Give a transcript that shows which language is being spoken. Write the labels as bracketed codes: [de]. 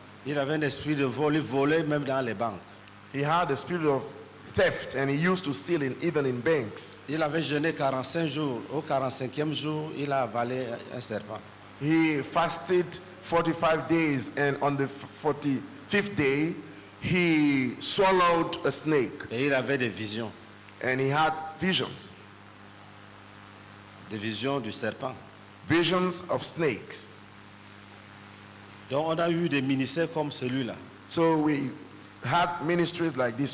[fr] Il avait un esprit de vol, il volait même dans les banques. [en] He had a spirit of theft and he used to steal even in banks. [fr] Il avait jeûné 45 jours. Au 45e jour, il a avalé un serpent. [en] He fasted 45 days and on the 45th day, he swallowed a snake [fr] Et il avait des visions [en] and he had visions, [fr] du serpent. [en] visions of snakes. [fr] Donc on a eu des ministères comme celui-là. [en] So we had ministries like this